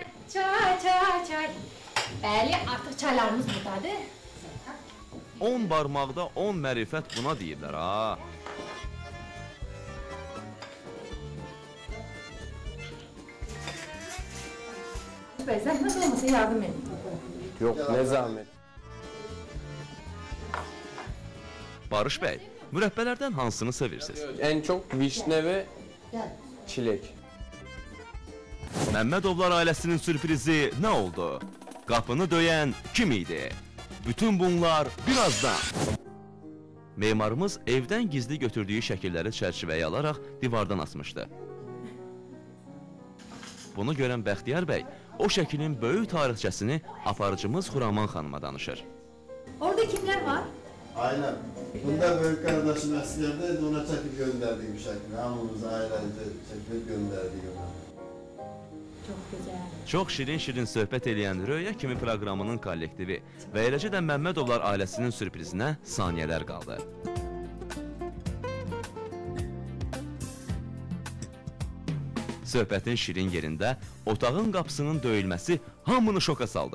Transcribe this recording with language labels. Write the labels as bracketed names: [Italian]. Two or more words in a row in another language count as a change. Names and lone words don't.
[Azerbaijani] Çay. Bəli, artıq çaylarımız buradadır. 10 barmaqda 10 mərifət buna deyirlər ha. Bəy, zəhmət olmasa yardım edin. [Turkish] Yok ne zahmet. [Azerbaijani] Barış bəy, mürəbbələrdən hansını sevirsiniz? [Turkish] En çok vişne ve çilek. [Azerbaijani] Məmmədovlar ailəsinin sürprizi nə oldu? Qapını döyən kim idi? Bütün bunlar birazdan. Memarımız evdən gizli götürdüyü şəkilləri çərçivəyə alaraq divardan asmışdı. Bunu görən Bəxtiyar bəy o şəklin böyük tarixçəsini aparıcımız Xuraman xanıma danışır. [Turkish] Orada kimler var? Aynen. Bunda büyük kardeşim askerdeydi, ona çekip gönderdik bir şekilde. Hamımız ailece çekip gönderdik ona. Çok güzel. [Azerbaijani] Çox şirin-şirin söhbət eləyən Röya kimi proqramının kollektivi və eləcə də Məmmədovlar ailəsinin sürprizinə saniyələr qaldı. Söhbətin şirin yerində otağın qapısının döyülməsi hamını şoka saldı.